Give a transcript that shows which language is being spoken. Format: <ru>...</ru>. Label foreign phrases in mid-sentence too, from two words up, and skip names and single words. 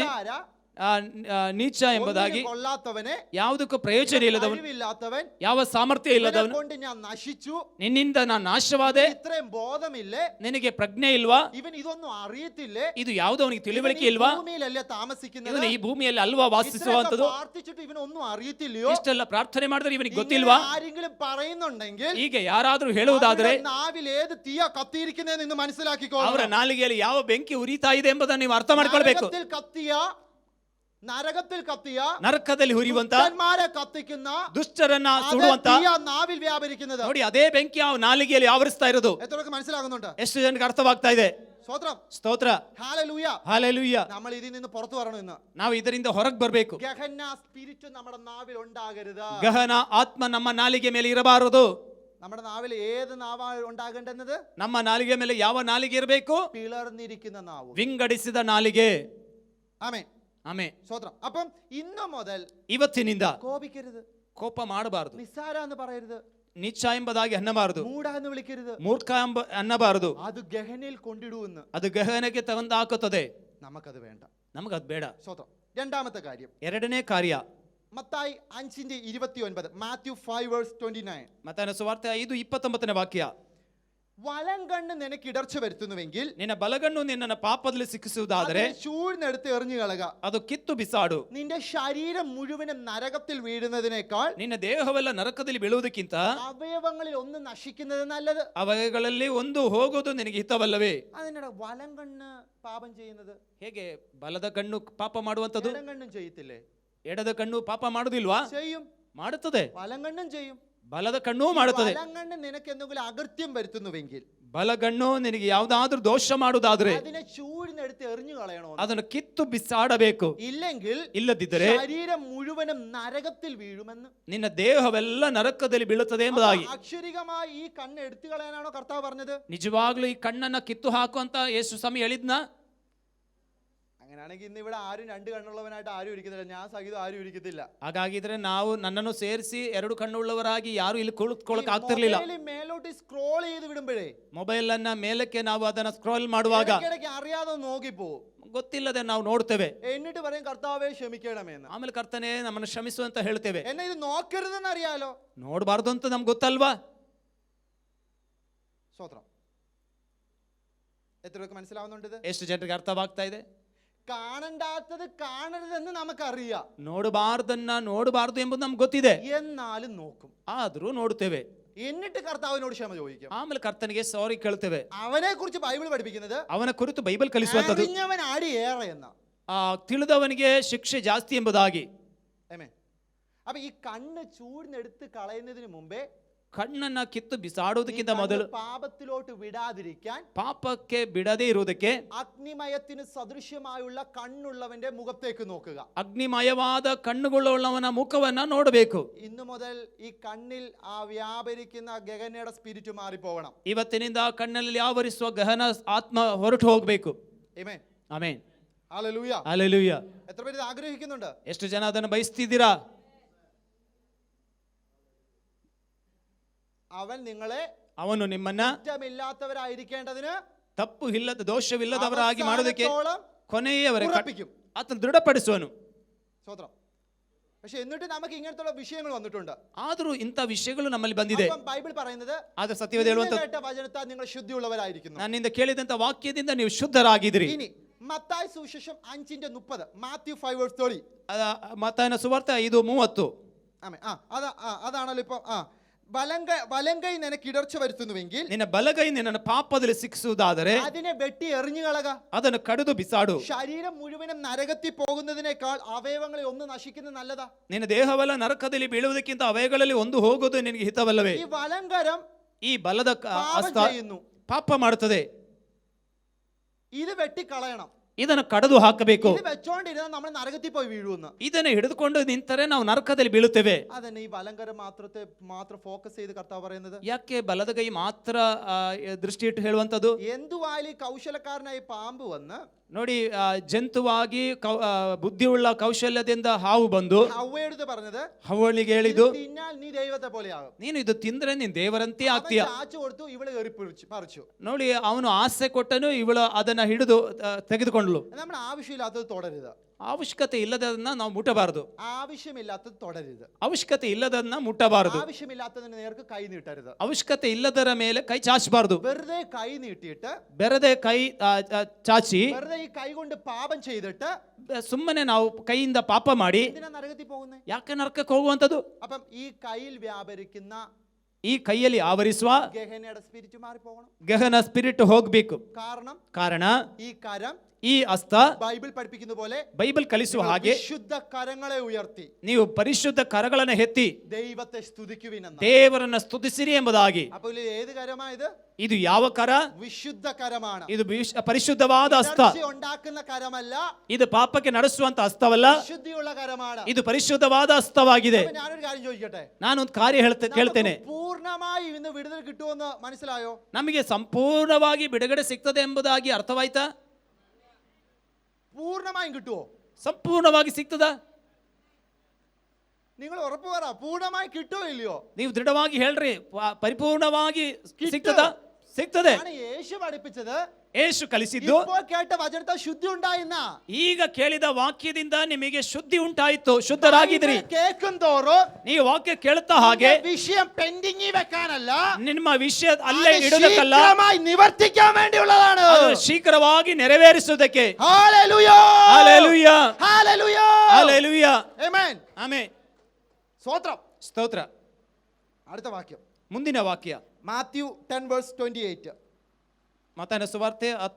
<ml>നിസ്സാര,</ml> <kn>ನೀಚ ಎಂಬುದಾಗಿ,</kn> <ml>ഒന്നിനും കൊള്ളാത്തവനെ,</ml> <kn>ಯಾವುದಕ್ಕೂ ಪ್ರಯೋಜನ ಇಲ್ಲದವನು,</kn> <ml>കഴിവില്ലാത്തവൻ,</ml> <kn>ಯಾವ ಸಾಮರ್ಥ್ಯ</kn> <ml>ഇവനെ</ml> <kn>ಇಲ್ಲದವನು,</kn> <ml>കൊണ്ട് ഞാൻ നശിച്ചു,</ml> <kn>ನಿನ್ನಿಂದ ನಾನು ನಾಶವಾದೆ,</kn> <ml>ഇത്രയും ബോധമില്ലേ,</ml> <kn>ನಿನಗೆ ಪ್ರಜ್ಞೆ ಇಲ್ವಾ,</kn> <ml>ഇവൻ ഇതൊന്നും അറിയത്തില്ലേ,</ml> <kn>ಇದು ಯಾವುದೋ ಅವನಿಗೆ</kn> <ml>ഇവൻ</ml> <kn>ತಿಳಿವಳಿಕೆ</kn> <ml>ഈ</ml> <kn>ಇಲ್ವಾ,</kn> <ml>ഭൂമിയിലല്ലേ താമസിക്കുന്നത്,</ml> <kn>ಇವನು ಈ ಭೂಮಿಯಲ್ಲಿ ಅಲ್ವಾ</kn> <ml>ഇത്രയൊക്കെ</ml> <kn>ವಾಸಿಸುವಂತದ್ದು,</kn> <ml>പ്രാർത്ഥിച്ചിട്ട് ഇവനൊന്നും അറിയത്തില്ലയോ?</ml> <kn>ಇಷ್ಟೆಲ್ಲ ಪ್ರಾರ್ಥನೆ ಮಾಡಿದ್ರೆ ಇವನಿಗೆ</kn> <ml>ഇങ്ങനെ</ml> <kn>ಗೊತ್ತಿಲ್ವಾ?</kn> <ml>ആരെങ്കിലും പറയുന്നുണ്ടെങ്കിൽ</ml> <kn>ಹೀಗೆ ಯಾರಾದ್ರೂ ಹೇಳುವುದಾದ್ರೆ</kn> <ml>അവരുടെ നാവിൽ ഏത് തീയ കത്തിയിരിക്കുന്നതെന്ന് ഇന്ന് മനസ്സിലാക്കിക്കോ.</ml> <kn>ಅವರ ನಾಲಿಗೆಯಲ್ಲಿ ಯಾವ ಬೆಂಕಿ ಉರಿತಾ ಇದೆ ಎಂಬುದನ್ನು ನೀವು ಅರ್ಥ ಮಾಡ್ಕೊಳ್ಬೇಕು.</kn> <ml>നരകത്തിൽ കത്തിയ</ml> <kn>ನರಕದಲ್ಲಿ ಹುರಿಯುವಂತ,</kn> <ml>ദുഷ്ടന്മാരെ കത്തിക്കുന്ന,</ml> <kn>ದುಷ್ಟರನ್ನ</kn> <ml>അതേ</ml> <kn>ಸುಡುವಂತ</kn> <ml>തീയ നാവിൽ വ്യാപരിക്കുന്നത്.</ml> <kn>ನೋಡಿ, ಅದೇ ಬೆಂಕಿ ಆ ನಾಲಿಗೆಯಲ್ಲಿ ಆವರಿಸ್ತಾ ಇರೋದು.</kn> <ml>എത്രയൊക്കെ മനസ്സിലാകുന്നുണ്ട്?</ml> <kn>ಎಷ್ಟು ಜನಕ್ಕೆ ಅರ್ಥವಾಗ್ತಾ ಇದೆ?</kn> <ml>സ്തോത്രം.</ml> <kn>ಸ್ತೋತ್ರ,</kn> <ml>ഹല്ലേലൂയ.</ml> <kn>ಹಾಲೆಲೂಯ.</kn> <ml>നമ്മൾ ഇതിൽ നിന്ന് പുറത്തു വരണം. ഇന്ന്</ml> <kn>ನಾವು ಇದರಿಂದ ಹೊರಗೆ ಬರಬೇಕು.</kn> <ml>ഗഹന സ്പിരിറ്റ് നമ്മുടെ നാവിൽ ഉണ്ടാകരുത്.</ml> <kn>ಗಹನ ಆತ್ಮ ನಮ್ಮ ನಾಲಿಗೆ ಮೇಲೆ ಇರಬಾರದು.</kn> <ml>നമ്മുടെ നാവിൽ ഏത് നാവാ ഉണ്ടാകേണ്ടത്?</ml> <kn>ನಮ್ಮ ನಾಲಿಗೆ ಮೇಲೆ ಯಾವ ನಾಲಿಗೆ ಇರಬೇಕು?</kn> <ml>പിളർന്നിരിക്കുന്ന നാവ്,</ml> <kn>ವಿಂಗಡಿಸಿದ ನಾಲಿಗೆ.</kn> <ml>ആമേൻ.</ml> <kn>ಆಮೆನ್.</kn> <ml>സ്തോത്രം. അപ്പം ഇന്നു മുതൽ</ml> <kn>ಇವತ್ತಿನಿಂದ</kn> <ml>കോപിക്കരുത്,</ml> <kn>ಕೋಪ ಮಾಡಬಾರದು,</kn> <ml>നിസ്സാര എന്ന് പറയരുത്,</ml> <kn>ನೀಚ ಎಂಬುದಾಗಿ ಅನ್ನಬಾರದು,</kn> <ml>മൂഢ എന്ന് വിളിക്കരുത്.</ml> <kn>ಮೂರ್ಖ ಅನ್ನಬಾರದು.</kn> <ml>അത് ഗഹനയിൽ കൊണ്ടിടുവെന്ന്</ml> <kn>ಅದು ಗಹನಕ್ಕೆ ತಂದಾಕುತ್ತದೆ.</kn> <ml>നമുക്കത് വേണ്ട.</ml> <kn>ನಮಗದು ಬೇಡ.</kn> <ml>സ്തോത്രം. രണ്ടാമത്തെ കാര്യം,</ml> <kn>ಎರಡನೇ ಕಾರ್ಯ,</kn> <ml>മത്തായി 5:29, മാത്യു 5:29.</ml> <kn>ಮತ್ತಾಯನ ಸುವಾರ್ತೆ 5:29 ವಾಕ್ಯ.</kn> <ml>വലം കണ്ണ് നിനക്ക് ഇടർച്ച വരുത്തുന്നുവെങ്കിൽ</ml> <kn>ನಿನ್ನ ಬಲಗಣ್ಣು ನಿನ್ನನ್ನು പാപದಲ್ಲಿ ಸಿಕ್ಕಿಸುವುದಾದರೆ</kn> <ml>ചൂഴ്ന്നെടുത്ത് എറിഞ്ഞു കളക.</ml> <kn>ಅದು ಕಿತ್ತು ಬಿಸಾಡು.</kn> <ml>നിന്റെ ശരീരം മുഴുവനും നരകത്തിൽ വീഴുന്നതിനേക്കാൾ</ml> <kn>ನಿನ್ನ ದೇಹವೆಲ್ಲ ನರಕದಲ್ಲಿ ಬೀಳುವುದಕ್ಕಿಂತ</kn> <ml>അവയവങ്ങളിൽ ഒന്ന് നശിക്കുന്നത് നല്ലത്.</ml> <kn>ಅವುಗಳಲ್ಲಿ ಒಂದು ಹೋಗೋದು ನಿನಗೆ ಹಿತವಲ್ಲವೇ?</kn> <ml>അതിനിടെ വലം കണ്ണ് പാപം ചെയ്യുന്നത്,</ml> <kn>ಹೇಗೆ ಬಲದ ಕಣ್ಣು ಪಾಪ ಮಾಡುವಂತದ್ದು?</kn> <ml>ഇടം കണ്ണും ചെയ്യത്തില്ലേ?</ml> <kn>ಎಡದ ಕಣ್ಣು ಪಾಪ ಮಾಡುವುದಿಲ್ವಾ?</kn> <ml>ചെയ്യും.</ml> <kn>ಮಾಡುತ್ತದೆ.</kn> <ml>വലം കണ്ണും ചെയ്യും.</ml> <kn>ಬಲದ ಕಣ್ಣೂ ಮಾಡುತ್ತದೆ.</kn> <ml>വലം കണ്ണ് നിനക്ക് എന്തെങ്കിലും അകൃത്യം വരുത്തുന്നുവെങ്കിൽ,</ml> <kn>ಬಲಗಣ್ಣು ನಿನಗೆ ಯಾವುದಾದ್ರೂ ದೋಷ ಮಾಡುವುದಾದ್ರೆ</kn> <ml>അതിനെ ചൂഴ്ന്നെടുത്ത് എറിഞ്ഞു കളയണോ?</ml> <kn>ಅದನ್ನು ಕಿತ್ತು ಬಿಸಾಡಬೇಕು.</kn> <ml>ഇല്ലെങ്കിൽ</ml> <kn>ಇಲ್ಲದಿದ್ದರೆ</kn> <ml>ശരീരം മുഴുവനും നരകത്തിൽ വീഴുമെന്ന്.</ml> <kn>ನಿನ್ನ ದೇಹವೆಲ್ಲ ನರಕದಲ್ಲಿ ಬೀಳುತ್ತದೆ ಎಂಬುದಾಗಿ.</kn> <ml>അക്ഷരികമായി ഈ കണ്ണ് എടുത്തു കളയാനാണോ കർത്താവ് പറഞ്ഞത്?</ml> <kn>ನಿಜವಾಗ್ಲೂ ಈ ಕಣ್ಣನ್ನ ಕಿತ್ತು ಹಾಕುವಂತ ಯೇಸು ಸ್ವಾಮಿ ಹೇಳಿದ್ನ?</kn> <ml>അങ്ങനെയാണെങ്കിൽ ഇന്ന് ഇവിടെ ആരും രണ്ട് കണ്ണുള്ളവനായിട്ട് ആരും ഇരിക്കുന്നില്ല. ഞാൻ സഹിതം ആരും ഇരിക്കത്തില്ല.</ml> <kn>ಹಾಗಾಗಿದ್ರೆ ನಾವು ನನ್ನನ್ನು ಸೇರಿಸಿ ಎರಡು ಕಣ್ಣುಳ್ಳವರಾಗಿ ಯಾರು ಇಲ್ಲಿ ಕುಳಿತುಕೊಳ್ಳಕ್ಕೆ ಆಗ್ತಿರ್ಲಿಲ್ಲ.</kn> <ml>മേലോട്ട് സ്ക്രോൾ ചെയ്ത് വിടുമ്പോഴേ,</ml> <kn>ಮೊಬೈಲ್ ಅನ್ನ ಮೇಲಕ್ಕೆ ನಾವು ಅದನ್ನ ಸ್ಕ್ರೋಲ್ ಮಾಡುವಾಗ</kn> <ml>ഇടയ്ക്കിടയ്ക്ക് അറിയാതെ നോക്കിപ്പോവും.</ml> <kn>ಗೊತ್ತಿಲ್ಲದೆ ನಾವು ನೋಡ್ತೇವೆ.</kn> <ml>എന്നിട്ട് പറയും കർത്താവേ ക്ഷമിക്കണമെന്ന്.</ml> <kn>ಆಮೇಲೆ ಕರ್ತನೆ ನಮ್ಮನ್ನು ಕ್ಷಮಿಸು ಅಂತ ಹೇಳ್ತೇವೆ.</kn> <ml>എന്നെ ഇത് നോക്കരുതെന്ന് അറിയാലോ.</ml> <kn>ನೋಡಬಾರ್ದು ಅಂತ ನಮ್ಗೆ ಗೊತ್ತಲ್ವಾ?</kn> <ml>സ്തോത്രം. എത്ര പേർക്ക് മനസ്സിലാവുന്നുണ്ട്?</ml> <kn>ಎಷ್ಟು ಜನರಿಗೆ ಅರ್ಥವಾಗ್ತಾ ಇದೆ?</kn> <ml>കാണണ്ടാത്തത് കാണരുതെന്ന് നമുക്കറിയാം.</ml> <kn>ನೋಡಬಾರ್ದನ್ನ ನೋಡಬಾರ್ದು ಎಂಬುದು ನಮ್ಗೆ ಗೊತ್ತಿದೆ.</kn> <ml>എന്നാലും നോക്കും.</ml> <kn>ಆದ್ರೂ ನೋಡ್ತೇವೆ.</kn> <ml>എന്നിട്ട് കർത്താവിനോട് ക്ഷമ ചോദിക്കും.</ml> <kn>ಆಮೇಲೆ ಕರ್ತನಿಗೆ ಸಾರಿ ಕೇಳ್ತೇವೆ.</kn> <ml>അവനെ കുറിച്ച് ബൈബിൾ പഠിപ്പിക്കുന്നത്,</ml> <kn>ಅವನ ಕುರಿತು ಬೈಬಲ್ ಕಲಿಸುವಂತದ್ದು,</kn> <ml>അറിഞ്ഞവൻ ആടി പഴി ഏറെ എന്ന്.</ml> <kn>ತಿಳಿದವನಿಗೆ ಶಿಕ್ಷೆ ಜಾಸ್ತಿ ಎಂಬುದಾಗಿ.</kn> <ml>ആമേൻ. അപ്പൊ ഈ കണ്ണ് ചൂഴ്ന്നെടുത്ത് കളയുന്നതിന് മുമ്പേ</ml> <kn>ಕಣ್ಣನ್ನ ಕಿತ್ತು ಬಿಸಾಡುವುದಕ್ಕಿಂತ ಮೊದಲು</kn> <ml>പാപത്തിലോട്ട് വിടാതിരിക്കാൻ</ml> <kn>ಪಾಪಕ್ಕೆ ಬಿಡದೇ ಇರುವುದಕ್ಕೆ</kn> <ml>അഗ്നിമയത്തിന് സദൃശ്യമായുള്ള കണ്ണുള്ളവന്റെ മുഖത്തേക്ക് നോക്കുക.</ml> <kn>ಅಗ್ನಿಮಯವಾದ ಕಣ್ಣುಗಳುಳ್ಳವನ ಮುಖವನ್ನ ನೋಡಬೇಕು.</kn> <ml>ഇന്നു മുതൽ ഈ കണ്ണിൽ ആ വ്യാപരിക്കുന്ന ഗഗനയുടെ സ്പിരിറ്റ് മാറിപ്പോകണം.</ml> <kn>ಇವತ್ತಿನಿಂದ ಕಣ್ಣಲ್ಲಿ ಆವರಿಸುವ ಗಹನ ಆತ್ಮ ಹೊರಟು ಹೋಗಬೇಕು.</kn> <ml>ആമേൻ.</ml> <kn>ಆಮೆನ್.</kn> <ml>ഹല്ലേലൂയ.</ml> <kn>ಹಲ್ಲೆಲೂಯ.</kn> <ml>എത്ര പേര് ഇത് ആഗ്രഹിക്കുന്നുണ്ട്?</ml> <kn>ಎಷ್ಟು ಜನ ಅದನ್ನು ಬಯಸ್ತಿದ್ದೀರಾ?</kn> <ml>അവൻ നിങ്ങളെ</ml> <kn>ಅವನು ನಿಮ್ಮನ್ನ</kn> <ml>കുറ്റമില്ലാത്തവരായിരിക്കേണ്ടതിന്</ml> <kn>ತಪ್ಪು ಇಲ್ಲದ ದೋಷವಿಲ್ಲದವರಾಗಿ ಮಾಡೋದಕ್ಕೆ ಕೊನೆಯವರೆಗೆ</kn> <ml>ഉറപ്പിക്കും.</ml> <kn>ಆತನು ದೃಢಪಡಿಸುವನು.</kn> <ml>സ്തോത്രം. പക്ഷെ എന്നിട്ട് നമുക്ക് ഇങ്ങനത്തെ വിഷയങ്ങൾ വന്നിട്ടുണ്ട്.</ml> <kn>ಆದರೂ ಇಂಥ ವಿಷಯಗಳು ನಮ್ಮಲ್ಲಿ ಬಂದಿದೆ.</kn> <ml>ബൈബിൾ പറയുന്നത്</ml> <kn>ಆದ್ರೆ ಸತ್ಯವೇದ ಹೇಳುವಂತ</kn> <ml>കേട്ട വചനത്താൽ നിങ്ങൾ ശുദ്ധിയുള്ളവരായിരിക്കുന്നു.</ml> <kn>ನನ್ನಿಂದ ಕೇಳಿದಂತ ವಾಕ್ಯದಿಂದ ನೀವು ಶುದ್ಧರಾಗಿದ್ದೀರಿ.</kn> <ml>ഇനി മത്തായി സുവിശേഷം 5:30 മാത്യു 5:30.</ml> <kn>ಮತ್ತಾಯನ ಸುವಾರ್ತೆ 5:30.</kn> <ml>ആമേൻ. അതാണല്ലോ ഇപ്പൊ വലങ്കൈ നിനക്ക് ഇടർച്ച വരുത്തുന്നുവെങ്കിൽ</ml> <kn>ನಿನ್ನ ಬಲಗೈ ನಿನ್ನನ್ನು ಪಾಪದಲ್ಲಿ ಸಿಕ್ಕಿಸುವುದಾದರೆ</kn> <ml>അതിനെ വെട്ടി എറിഞ്ഞു കളക.</ml> <kn>ಅದನ್ನು ಕಡಿದು ಬಿಸಾಡು.</kn> <ml>ശരീരം മുഴുവനും നരകത്തിൽ പോകുന്നതിനേക്കാൾ അവയവങ്ങളെ ഒന്ന് നശിക്കുന്നത് നല്ലതാ.</ml> <kn>ನಿನ್ನ ದೇಹವೆಲ್ಲ ನರಕದಲ್ಲಿ ಬೀಳುವುದಕ್ಕಿಂತ ಅವಯಗಳಲ್ಲಿ ಒಂದು ಹೋಗೋದು ನಿನಗೆ ಹಿತವಲ್ಲವೇ?</kn> <ml>ഈ വലങ്കരം</ml> <kn>ಈ ಬಲದ ಹಸ್ತ ಪಾಪ ಮಾಡುತ್ತದೆ.</kn> <ml>ഇത് വെട്ടിക്കളയണം.</ml> <kn>ಇದನ್ನು ಕಡಿದು ಹಾಕಬೇಕು.</kn> <ml>ഇത് വെച്ചോണ്ടിരുന്നാൽ നമ്മൾ നരകത്തിൽ പോയി വീഴുമെന്ന്.</ml> <kn>ಇದನ್ನು ಹಿಡಿದುಕೊಂಡು ನಿಂತರೆ ನಾವು ನರಕದಲ್ಲಿ ಬೀಳುತ್ತೇವೆ.</kn> <ml>അതന്നെ ഈ വലങ്കരം മാത്രം ഫോക്കസ് ചെയ്ത് കർത്താവ് പറയുന്നത്.</ml> <kn>ಯಾಕೆ ಬಲದ ಕೈ ಮಾತ್ರ ದೃಷ್ಟಿ ಇಟ್ಟು ಹೇಳುವಂತದ್ದು?</kn> <ml>എന്തുവായാലും കൗശലക്കാരനായി പാമ്പ് വന്ന്</ml> <kn>ನೋಡಿ, ಜಂತುವಾಗಿ ಬುದ್ಧಿಯುಳ್ಳ ಕೌಶಲ್ಯದಿಂದ ಹಾವು ಬಂದು</kn> <ml>ഹവ്വയോട് പറഞ്ഞത്,</ml> <kn>ಹವ್ವಳಿಗೆ ಹೇಳಿದ್ದು,</kn> <ml>തിന്നാൽ നീ ദൈവത്തെ പോലെയാകും.</ml> <kn>ನೀನು ಇದು ತಿಂದ್ರೆ ನೀನು ದೇವರಂತೆ ಆಗ್ತೀಯ.</kn> <ml>ചാച്ചു കൊടുത്തു, ಇವಳು കയറി പറിച്ചു.</ml> <kn>ನೋಡಿ, ಅವನು ಆಸೆ ಕೊಟ್ಟನು, ಇವಳು ಅದನ್ನ ಹಿಡಿದು ತೆಗೆದುಕೊಂಡ್ಲು.</kn> <ml>നമ്മൾ ആവശ്യമില്ലാത്തത് തുടരുത്.</ml> <kn>ಅವಶ್ಯಕತೆ ಇಲ್ಲದನ್ನ ನಾವು ಮುಟ್ಟಬಾರದು.</kn> <ml>ആവശ്യമില്ലാത്തത് തുടരുത്.</ml> <kn>ಅವಶ್ಯಕತೆ ಇಲ್ಲದನ್ನ ಮುಟ್ಟಬಾರದು.</kn> <ml>ആവശ്യമില്ലാത്തതിന് നേർക്ക് കൈ നീട്ടരുത്.</ml> <kn>ಅವಶ್ಯಕತೆ ಇಲ್ಲದರ ಮೇಲೆ ಕೈ ಚಾಚಬಾರದು.</kn> <ml>വെറുതെ കൈ നീട്ടിയിട്ട്</ml> <kn>ಬೆರದೆ ಕೈ ಚಾಚಿ</kn> <ml>വെറുതെ ഈ കൈ കൊണ്ട് പാപം ചെയ്തിട്ട്</ml> <kn>ಸುಮ್ಮನೆ ನಾವು ಕೈಯಿಂದ ಪಾಪ ಮಾಡಿ</kn> <ml>എന്തിനാ നരകത്തിൽ പോകുന്നത്?</ml> <kn>ಯಾಕೆ ನರಕಕ್ಕೆ ಹೋಗುವಂತದ್ದು?</kn> <ml>അപ്പം ഈ കയ്യിൽ വ്യാപരിക്കുന്ന</ml> <kn>ಈ ಕೈಯಲ್ಲಿ ಆವರಿಸುವ</kn> <ml>ഗഹനയുടെ സ്പിരിറ്റ് മാറിപ്പോകണം.</ml> <kn>ಗಹನ ಸ್ಪಿರಿಟ್ ಹೋಗ್ಬೇಕು. ಕಾರಣ</kn> <ml>ഈ കരം,</ml> <kn>ಈ ಹಸ್ತ</kn> <ml>ബൈബിൾ പഠിപ്പിക്കുന്ന പോലെ</ml> <kn>ಬೈಬಲ್ ಕಲಿಸುವ ಹಾಗೆ</kn> <ml>വിശുദ്ധ കരങ്ങളെ ഉയർത്തി</ml> <kn>ನೀವು ಪರಿಶುದ್ಧ ಕರಗಳನ್ನು ಎತ್ತಿ</kn> <ml>ദൈവത്തെ സ്തുതിക്കുവിനെന്ന്.</ml> <kn>ದೇವರನ್ನ ಸ್ತುತಿಸಿರಿ ಎಂಬುದಾಗಿ.</kn> <ml>അപ്പോൾ ഏത് കരമാ ഇത്?</ml> <kn>ಇದು ಯಾವ ಕರ?</kn> <ml>വിശുദ്ധ കരമാണ്.</ml> <kn>ಇದು ಪರಿಶುದ್ಧವಾದ ಹಸ್ತ.</kn> <ml>ഉണ്ടാക്കുന്ന കരമല്ല.</ml> <kn>ಇದು ಪಾಪಕ್ಕೆ ನಡೆಸುವಂತ ಹಸ್ತವಲ್ಲ,</kn> <ml>വിശുദ്ധിയുള്ള കരമാണ്.</ml> <kn>ಇದು ಪರಿಶುದ್ಧವಾದ ಹಸ್ತವಾಗಿದೆ.</kn> <ml>ഞാനൊരു കാര്യം ചോദിക്കട്ടെ?</ml> <kn>ನಾನೊಂದು ಕಾರ್ಯ ಕೇಳ್ತೇನೆ.</kn> <ml>പൂർണ്ണമായി ഇന്ന് വിടുതൽ കിട്ടുമെന്ന് മനസ്സിലായോ?</ml> <kn>ನಮಗೆ ಸಂಪೂರ್ಣವಾಗಿ ಬಿಡುಗಡೆ ಸಿಗ್ತದೆ ಎಂಬುದಾಗಿ ಅರ್ಥವಾಯ್ತಾ?</kn> <ml>പൂർണ്ണമായും കിട്ടുമോ?</ml> <kn>ಸಂಪೂರ್ಣವಾಗಿ ಸಿಗ್ತದಾ?</kn> <ml>നിങ്ങൾ ഉറപ്പ് പറ, പൂർണ്ണമായി കിട്ടുമോ ഇല്ലയോ?</ml> <kn>ನೀವು ದೃಢವಾಗಿ ಹೇಳ್ರಿ, ಪರಿಪೂರ್ಣವಾಗಿ ಸಿಗ್ತದಾ? ಸಿಗ್ತದೆ.</kn> <ml>യേശു പഠിപ്പിച്ചത്,</ml> <kn>ಯೇಸು ಕಲಿಸಿದ್ದು,</kn> <ml>ഇപ്പോൾ കേട്ട വചനത്താൽ ശുദ്ധി ഉണ്ടായിന്ന.</ml> <kn>ಈಗ ಕೇಳಿದ ವಾಕ್ಯದಿಂದ ನಿಮಗೆ ಶುದ್ಧಿ ಉಂಟಾಯಿತು, ಶುದ್ಧರಾಗಿದ್ರಿ.</kn> <ml>കേൾക്കും തോറും</ml> <kn>ನೀವು ವಾಕ್ಯ ಕೇಳುತ್ತಾ ಹಾಗೆ</kn> <ml>വിഷയം പെൻഡിംഗിൽ വെക്കാനല്ല,</ml> <kn>ನಿಮ್ಮ ವಿಷಯ ಅಲ್ಲೇ ಇಡುವುದಕ್ಕಲ್ಲ,</kn> <ml>നിവർത്തിക്കാൻ വേണ്ടിയുള്ളതാണ്.</ml> <kn>ಶೀಘ್ರವಾಗಿ ನೆರವೇರಿಸುವುದಕ್ಕೆ.</kn> <ml>ഹല്ലേലൂയ,</ml> <kn>ಹಲ್ಲೆಲೂಯಾ,</kn> <ml>ഹല്ലേലൂയ,</ml> <kn>ಹಲ್ಲೆಲೂಯಾ, ಆಮೆನ್, ಆಮೆನ್,</kn> <ml>ಸ್ತೋತ್രം.</ml> <kn>ಸ್ತೋತ್ರ.</kn> <ml>അടുത്ത വാക്യം,</ml> <kn>ಮುಂದಿನ ವಾಕ್ಯ</kn> <ml>മാത്യു 10:28.</ml> <kn>ಮತ್ತಾಯನ ಸುವಾರ್ತೆ</kn>